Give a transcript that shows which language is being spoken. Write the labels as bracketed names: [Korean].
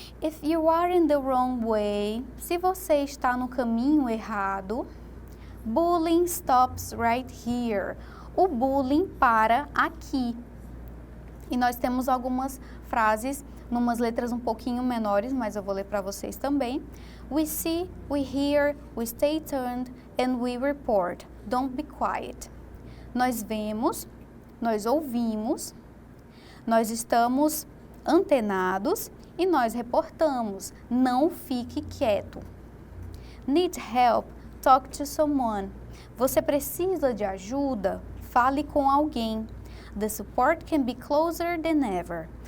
[English] If you are in the wrong way, [Portuguese] se você está no caminho errado, [English] bullying stops right here. [Portuguese] O bullying para aqui. E nós temos algumas frases, numas letras um pouquinho menores, mas eu vou ler para vocês também. [English] We see, we hear, we stay tuned, and we report. Don't be quiet. [Portuguese] Nós vemos, nós ouvimos, nós estamos antenados e nós reportamos. Não fique quieto. [English] Need help? Talk to someone. [Portuguese] Você precisa de ajuda? Fale com alguém. [English] The support can be closer than ever.